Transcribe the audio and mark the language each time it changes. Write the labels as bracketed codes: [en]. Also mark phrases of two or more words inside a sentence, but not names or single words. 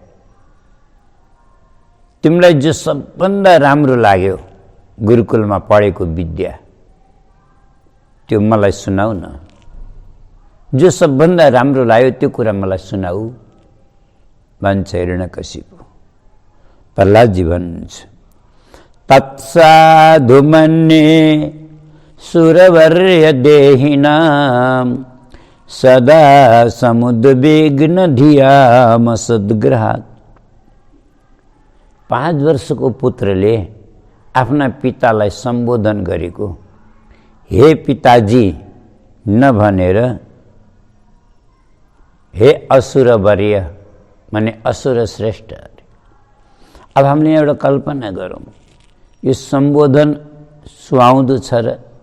[ne] तिमीलाई जो सबभन्दा राम्रो लाग्यो गुरुकुलमा पढेको विद्या, त्यो मलाई सुनाऊ न। जो सबभन्दा राम्रो लाग्यो त्यो कुरा मलाई सुनाऊ भन्छ हिरण्यकशिपु। प्रहलादजी भन्नुहुन्छ, [sa] तत्साधु मन्ये सुरवर्य देहिनां सदा समुद्विग्न धियाम सद्ग्रहात्। [ne] 5 वर्षको पुत्रले आफ्ना पितालाई सम्बोधन गरेको हे पिताजी नभनेर हे असुरवर्य माने असुर श्रेष्ठ। अब हामीले एउटा कल्पना गरौँ, यो सम्बोधन सुहाउँदो छ र?